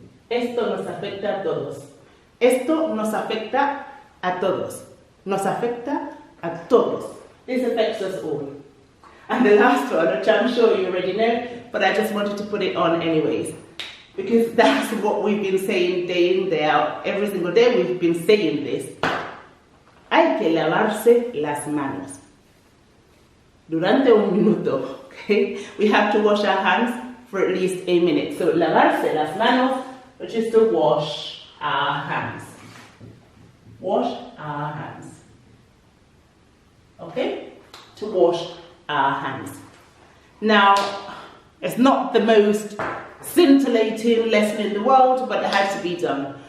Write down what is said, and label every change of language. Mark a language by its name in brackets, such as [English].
[Spanish] Esto nos afecta a todos. Esto nos afecta a todos. Nos afecta a todos. [English] This affects us all. And the last one, which I'm sure you already know, but I just wanted to put it on anyways. Because that's what we've been saying day in, day out. Every single day we've been saying this. [Spanish] Hay que lavarse las manos. Durante un minuto, okay? [English] We have to wash our hands for at least a minute. So, lavarse las manos, which is to wash our hands. Wash our hands. Okay? To wash our hands. Now, it's not the most scintillating lesson in the world, but it had to be done.